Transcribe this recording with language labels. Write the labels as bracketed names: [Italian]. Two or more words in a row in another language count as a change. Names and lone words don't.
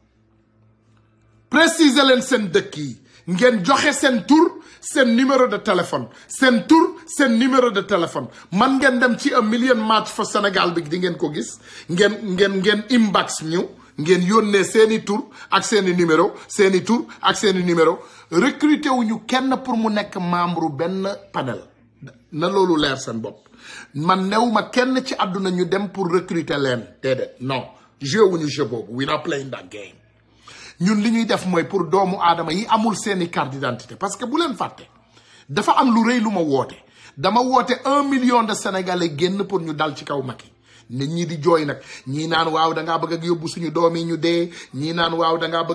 [Wolof] préciser leen seen dëkk yi ngeen joxe seen tur seen [French] numéro de téléphone [Wolof] seen tur seen [French] numéro de téléphone [Wolof] man ngeen dem ci 1 million match fa Sénégal bi di ngeen ko gis ngeen inbox ñu ngeen yónnee seeni tur ak seeni numéro seeni tur ak seeni numéro recruter wuñu kenn pour mu nekk membre benn panel na loolu leer seen bopp man newuma kenn ci àdduna ñu dem [French] pour recruter [Wolof] leen déedéet [French] non joué [Wolof] wuñu jeu boobu [English] we not playing that game [Wolof] ñun li ñuy def mooy pour doomu aadama yi amul seeni [French] carte d'identité parce que [Wolof] bu leen fàtte dafa am lu rëy lu ma woote dama woote [French] 1 million de Sénégalais [Wolof] génn pour ñu dal ci kaw Macky nit ñi di jooy nag ñii naan waaw dangaa bëgg a yóbbu suñu doom yi ñu dee ñii naan waaw dangaa bëgg